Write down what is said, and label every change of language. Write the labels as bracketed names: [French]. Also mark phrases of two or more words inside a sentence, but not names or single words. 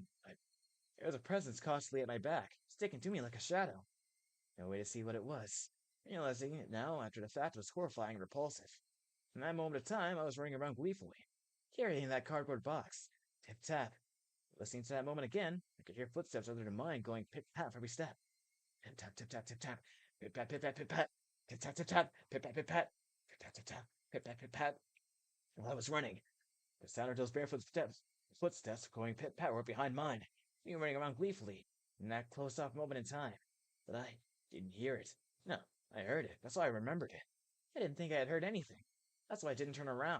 [English] There was a presence constantly at my back, sticking to me like a shadow. No way to see what it was. Realizing it now after the fact was horrifying and repulsive. In that moment of time, I was running around gleefully, carrying that cardboard box. Tip-tap. Listening to that moment again, I could hear footsteps other than mine going pip-pat for every step. Tip-tap, tip-tap, tip-tap. Pip-pat, pip-pat, pip-pat. Tip-tap, tip-tap. Pip-pat, pip-pat. Pip-tap, tip-tap. Pip-pat, pip-pat. While I was running, the sound of those barefoot footsteps going pit-pat were behind mine, me running around gleefully, in that closed-off moment in time. But I didn't hear it. No, I heard it. That's why I remembered it. I didn't think I had heard anything. That's why I didn't turn around.